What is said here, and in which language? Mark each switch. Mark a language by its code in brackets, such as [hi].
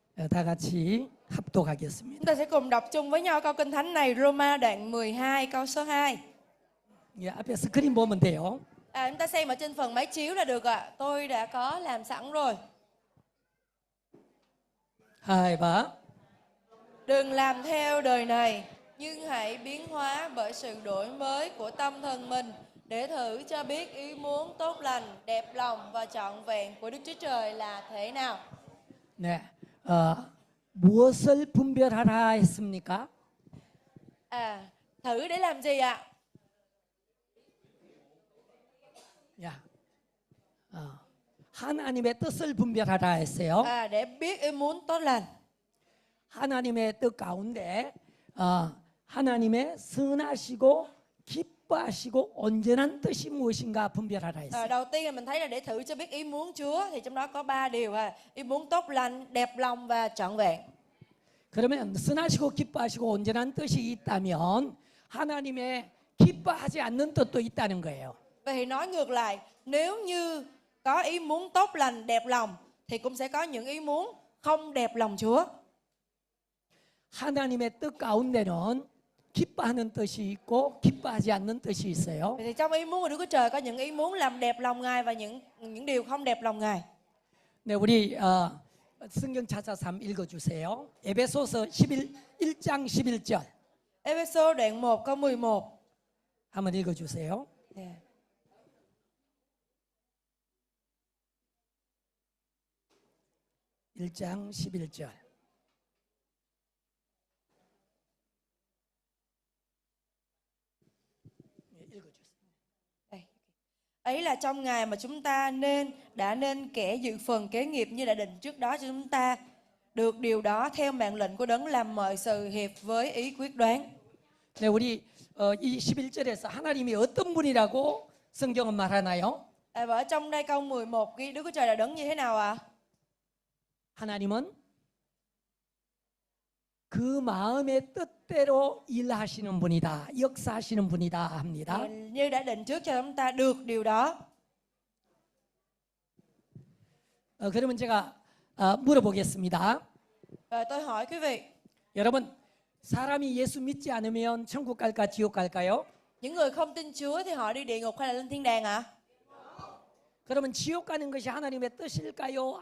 [ko] 다 같이 합독하겠습니다. [vi] Chúng ta sẽ cùng đọc chung với nhau câu kinh thánh này, Roma đoạn 12 câu số 2. [ko] 예, 앞에 스크린 보면 돼요. [vi] Chúng ta xem ở trên phần máy chiếu là được ạ. Tôi đã có làm sẵn rồi. hai ba. Đừng làm theo đời này, nhưng hãy biến hóa bởi sự đổi mới của tâm thần mình, để thử cho biết ý muốn tốt lành, đẹp lòng và trọn vẹn của Đức Chúa Trời là thế nào. [ko] 네, 무엇을 분별하라 했습니까? [vi] Thử để làm gì ạ? [ko] 야, 하나님의 뜻을 분별하라 했어요. [vi] Để biết ý muốn tốt lành. [ko] 하나님의 뜻 가운데 하나님의 선하시고 기뻐하시고 온전한 뜻이 무엇인가 분별하라 했어요. [vi] Đầu tiên là mình thấy là để thử cho biết ý muốn Chúa, thì trong đó có 3 điều: ý muốn tốt lành, đẹp lòng và trọn vẹn. [ko] 그러면 선하시고 기뻐하시고 온전한 뜻이 있다면 하나님의 기뻐하지 않는 뜻도 있다는 거예요. [vi] Vậy thì nói ngược lại, nếu như có ý muốn tốt lành, đẹp lòng thì cũng sẽ có những ý muốn không đẹp lòng Chúa. [ko] 하나님의 뜻 가운데는 기뻐하는 뜻이 있고 기뻐하지 않는 뜻이 있어요. [vi] Vậy thì trong ý muốn của Đức Chúa Trời có những ý muốn làm đẹp lòng Ngài và những điều không đẹp lòng Ngài. [ko] 네, 우리 성경 찾아서 한번 읽어주세요. 에베소서 1장 11절 [vi] Ê-phê-sô đoạn 1 câu 11. [ko] 한번 읽어주세요. Yeah. 1장 11절. [vi] Ấy là trong Ngài mà chúng ta đã nên kẻ dự phần kế nghiệp như đã định trước đó cho chúng ta, được điều đó theo mạng lệnh của Đấng làm mọi sự hiệp với ý quyết đoán. [ko] 네, 우리 이 11절에서 하나님이 어떤 분이라고 성경은 말하나요? [vi] Và ở trong đây câu 11 ghi Đức Chúa Trời là Đấng như thế nào ạ? [ko] 하나님은 그 마음의 뜻대로 일하시는 분이다, 역사하시는 분이다 합니다. [vi] Như đã định trước cho chúng ta được điều đó. [ko] 그러면 제가 물어보겠습니다. [vi] Rồi tôi hỏi quý vị, [ko] 여러분, 사람이 예수 믿지 않으면 천국 갈까 지옥 갈까요? [vi] những người không tin Chúa thì họ đi địa ngục hay là lên thiên đàng ạ? [ko] 그러면 지옥 가는 것이 하나님의 뜻일까요?